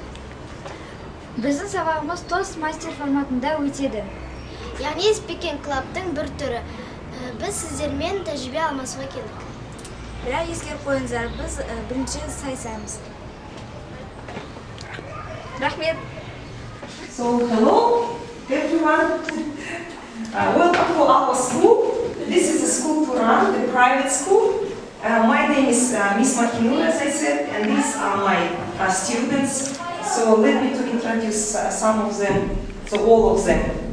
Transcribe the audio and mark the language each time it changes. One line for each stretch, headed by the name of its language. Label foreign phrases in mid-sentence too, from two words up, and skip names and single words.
Kazakh: Біздің сабағымыз Toastmaster форматында өтеді. Яғни
English: Speaking Club'тың
Kazakh: бір түрі. Біз сіздермен тәжірибе алмасуға келдік. Бірақ ескеріп қойыңыздар, біз бірінші сайысамыз. Рахмет!
English: So, hello everyone. Welcome to our school. This is the school Turan, the private school. My name is Miss Makinur, as I said, and these are my students. So let me to introduce some of them, so all of them.